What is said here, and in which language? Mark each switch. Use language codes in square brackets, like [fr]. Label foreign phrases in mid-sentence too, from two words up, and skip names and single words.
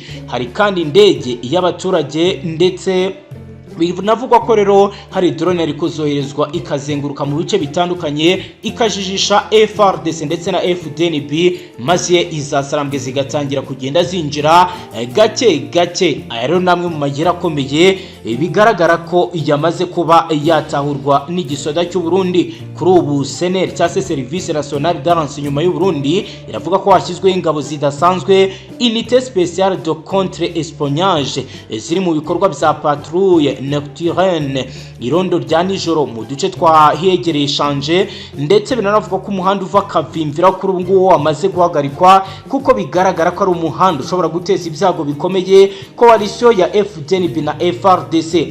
[rw] Hari kandi indege y'abaturage ndetse binavugwa ko rero hari drone yari kuzoherezwa ikazenguruka mu bice bitandukanye ikajijisha FARDC ndetse na FDNB maze izasarambwe zigatangira kugenda zinjira gake gake. Aya rero namwe mu magera akomeye bigaragara ko yamaze kuba yatahurwa n'igisoda cy'u Burundi. Kuri ubu CNR cyangwa se [fr] Service Nationale de Renseignement [rw] y'u Burundi iravuga ko hashyizweho ingabo zidasanzwe [fr] unité spéciale de contre-espionnage [rw] ziri mu bikorwa bya [fr] patrouille nocturne [rw] irondo rya nijoro mu duce twahegereye Shanje, ndetse binanavuga ko umuhanda uva Kavimvira kuri ubu nguwo wamaze guhagarikwa kuko bigaragara ko ari umuhanda ushobora guteza ibyago bikomeye coalition ya FDNB na FARDC.